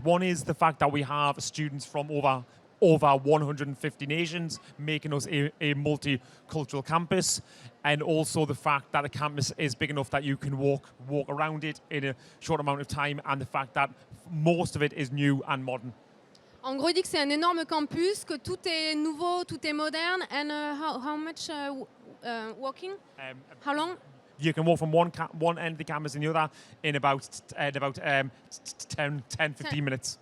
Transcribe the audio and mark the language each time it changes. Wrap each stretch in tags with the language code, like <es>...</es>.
<en>One is the fact that we have students from over 150 nations, making us a multicultural campus, and also the fact that the campus is big enough that you can walk around it in a short amount of time, and the fact that most of it is new and modern.</en> <fr>En gros, il dit que c'est un énorme campus, que tout est nouveau, tout est moderne.</fr> <en>And how much walking? How long? You can walk from one end of the campus and the other in about 10-15 minutes.</en>